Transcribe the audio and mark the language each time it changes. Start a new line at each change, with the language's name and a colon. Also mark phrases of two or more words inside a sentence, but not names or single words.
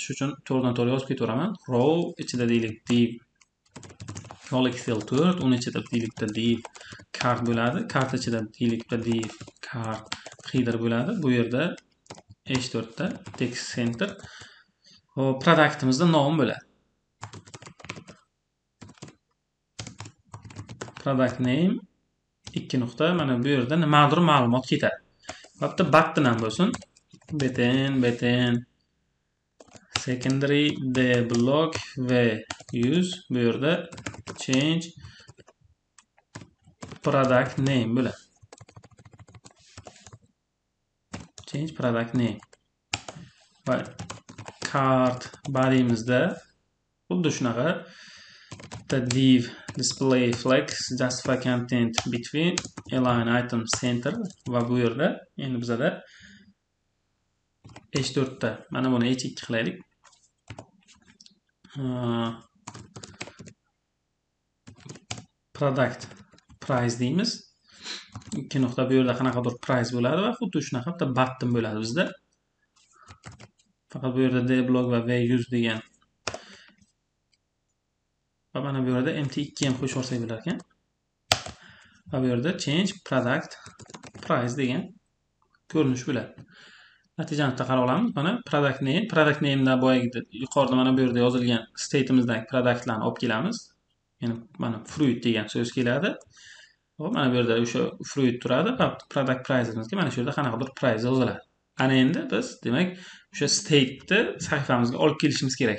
Uzbek: Shuning uchun to'g'ridan-to'g'ri yozib ketaveraman. Row ichida deylik div yolik filter, uni ichida deylik
English: div card
Uzbek: bo'ladi. Card ichida deylik div
English: card header
Uzbek: bo'ladi. Bu yerda h4 da
English: text center.
Uzbek: Hop, productimizda nom bo'ladi.
English: Product name
Uzbek: 2 nuqta, mana bu yerda nimadir ma'lumot ketadi. Bitta button ham bo'lsin.
English: button secondary
Uzbek: deblock va use, bu yerda
English: change product name
Uzbek: bo'ladi.
English: Change product name.
Uzbek: Va card body'mizda xuddi shunaqa div
English: display flex justify content between align item center
Uzbek: va bu yerda endi bizada h4 da mana buni h2 qilaylik.
English: Product price deymiz.
Uzbek: 2 nuqta, bu yerda qanaqadir price bo'ladi va xuddi shunaqa bitta button bo'ladi bizda. Faqat bu yerda deblock va use degan va mana bu yerda mt2 ham qo'shib olsak bo'lar ekan. Va bu yerda
English: change product price
Uzbek: degan ko'rinish bo'ladi. Natijani qarab olamiz. Mana
English: product name
Uzbek: da boyagi yuqorida mana bu yerda yozilgan state'imizdagi productlarni olib kelamiz. Ya'ni mana fruit degan so'z keladi. Hop, mana bu yerda o'sha fruit turadi va
English: product price'imizga
Uzbek: mana shu yerda qanaqadir price yoziladi. Ana endi biz demak o'sha state'ni sahifamizga olib kelishimiz kerak.